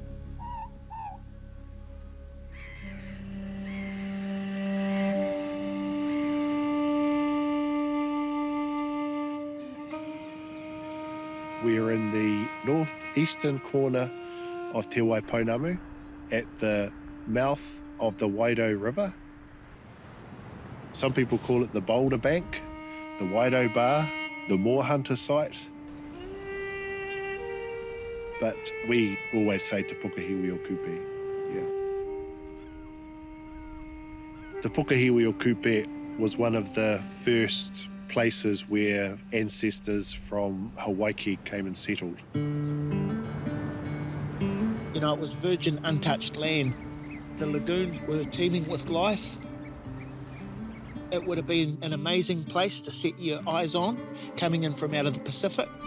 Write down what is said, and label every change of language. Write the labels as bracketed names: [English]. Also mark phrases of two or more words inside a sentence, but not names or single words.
[English] We are in the northeastern corner of Te Waipounamu at the mouth of the Wairau River. Some people call it the Boulder Bank, the Wairau Bar, the Moor Hunter site. But we always say Te Pukahiwi o Kupe, yeah. Te Pukahiwi o Kupe was one of the first places where ancestors from Hawaii came and settled. You know, it was virgin, untouched land. The lagoons were teeming with life. It would have been an amazing place to set your eyes on, coming in from out of the Pacific.